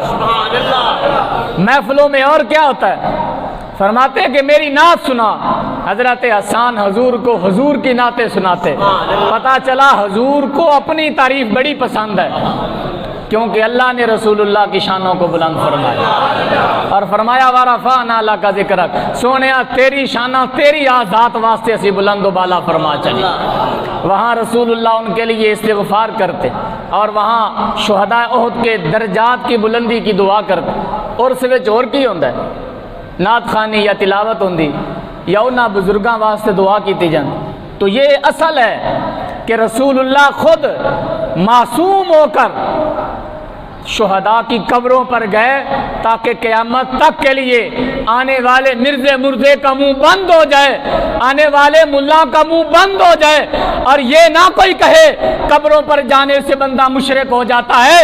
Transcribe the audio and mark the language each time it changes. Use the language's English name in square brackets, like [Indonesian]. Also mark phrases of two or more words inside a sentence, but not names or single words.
[Urdu] محفلوں میں اور کیا ہوتا ہے؟ فرماتے کہ میری نعت سنا۔ حضرت حسان حضور کو حضور کی نعتیں سناتے۔ پتہ چلا حضور کو اپنی تعریف بڑی پسند ہے، کیونکہ اللہ نے رسول اللہ کی شانوں کو بلند فرمایا، اور فرمایا [Arabic] وَرَفَعْنَا لَكَ ذِكْرَكَ، [Punjabi] سونیا تیری شانہ تیری ذات واسطے اسی بلند و بالا فرما چلی۔ [Urdu] وہاں رسول اللہ ان کے لیے استغفار کرتے، اور وہاں شہداء احد کے درجات کی بلندی کی دعا کرتے۔ [Punjabi] اور اس وچ اور کی ہوندا ہے؟ نعت خوانی یا تلاوت ہوندی یا انہاں بزرگاں واسطے دعا کیتی جاندی۔ [Urdu] تو یہ اصل ہے کہ رسول اللہ خود معصوم ہو کر شہداء کی قبروں پر گئے تاکہ قیامت تک کے لیے آنے والے مرزے کا منہ بند ہو جائے، آنے والے ملا کا منہ بند ہو جائے، اور یہ نہ کوئی کہے قبروں پر جانے سے بندہ مشرک ہو جاتا ہے۔